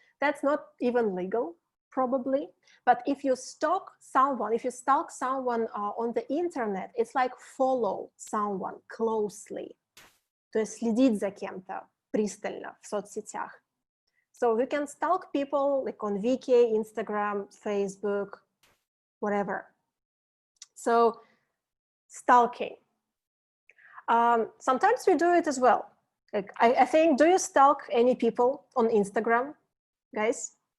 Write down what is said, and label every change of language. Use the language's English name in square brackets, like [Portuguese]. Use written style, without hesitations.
[English] That's not even legal, probably. But if you stalk someone, on the internet, it's like follow someone closely. [Russian] То есть следить за кем-то пристально в соцсетях. [English] So we can stalk people like on Viki, Instagram, Facebook, whatever. So stalking. Sometimes we do it as well. Like I think, do you stalk any people on Instagram, guys?